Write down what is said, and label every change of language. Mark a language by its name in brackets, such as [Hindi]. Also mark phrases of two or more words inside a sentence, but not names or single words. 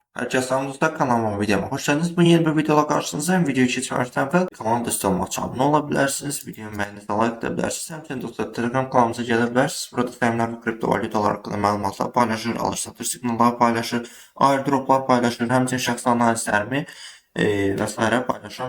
[Turkish] Herkese selamünizdə kanalıma videoma hoş geldiniz. Bu yeni bir videoda karşınızdayım. [Azerbaijani] Videoyu keçməzdən əvvəl kanala destek olmaq üçün abunə ola bilərsiniz. Videomu bəyəndiyinizdə like edə bilərsiniz. Həmçinin dostlar Telegram kanalımıza gələ bilərsiniz. Burada təminlər və kriptovalyutalar haqqında məlumatlar paylaşır, alış-satış siqnalları paylaşır, airdroplar paylaşır, həmçinin şəxsi analizlərimi və s. paylaşıram.